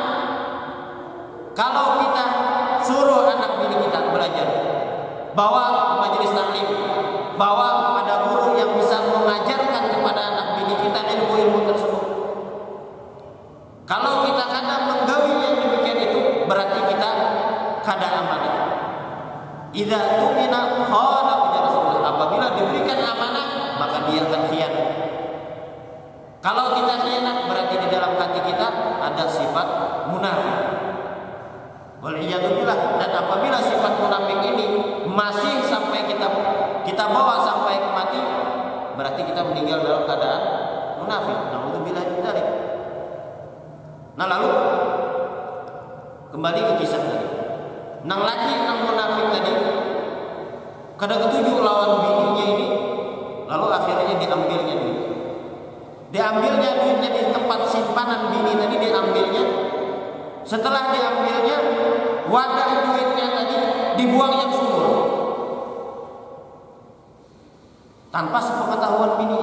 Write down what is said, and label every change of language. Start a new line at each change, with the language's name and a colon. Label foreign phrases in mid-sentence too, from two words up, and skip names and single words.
Banjar: Kalau kita suruh anak bini kita belajar, bawa ke majelis taklim, bawa kepada guru yang bisa mengajarkan kepada anak bini kita ilmu-ilmu tersebut. Kalau kita kada menggawi yang demikian itu, berarti kita kada amanah.
Arabic: إذا اؤتمن خان ب رسول الله.
Banjar: Apabila diberikan amanah, maka dia akan khianat. Kalau kita khianat, berarti di dalam hati kita ada sifat munafik. Waliyadzubillah. Dan apabila sifat munafik ini masih sampai kita bawa sampai ke mati, berarti kita meninggal dalam keadaan munafik.
Arabic: نعوذ بالله من ذلك.
Banjar: Nah, lalu kembali ke kisah tadi. Nang laki nang munafik tadi kada ketujuh lawan bininya ini, lalu akhirnya diambilnya duit. Diambilnya duitnya di tempat simpanan bini tadi, diambilnya. Setelah diambilnya, wadah duitnya tadi dibuangnya ke sumur tanpa sepengetahuan bininya.